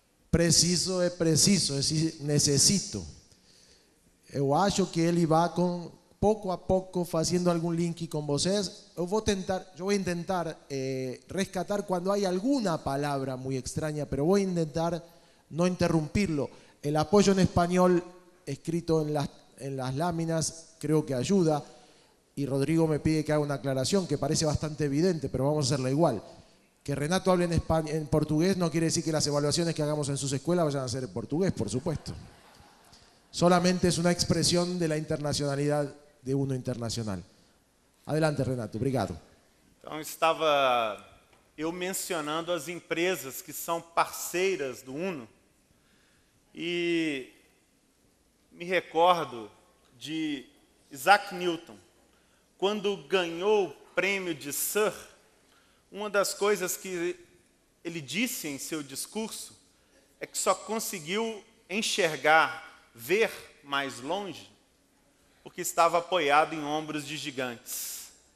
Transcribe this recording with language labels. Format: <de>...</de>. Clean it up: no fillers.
<pt>Preciso é preciso, necesito. Eu acho que ele vai pouco a pouco fazendo algum link com vocês.</pt> <es>Yo voy a intentar rescatar cuando hay alguna palabra muy extraña, pero voy a intentar no interrumpirlo. El apoyo en español escrito en las láminas creo que ayuda, y Rodrigo me pide que haga una aclaración que parece bastante evidente, pero vamos a hacerla igual. Que Renato hable en portugués no quiere decir que las evaluaciones que hagamos en sus escuelas vayan a ser en portugués, por supuesto. Solamente es una expresión de la internacionalidad de UNO Internacional. Adelante, Renato. Obrigado.</es> <pt>Então, estava eu mencionando as empresas que são parceiras do UNO e me recordo de Isaac Newton. Quando ganhou o prêmio de Sir, uma das coisas que ele disse em seu discurso é que só conseguiu enxergar, ver mais longe, porque estava apoiado em ombros de gigantes.</pt>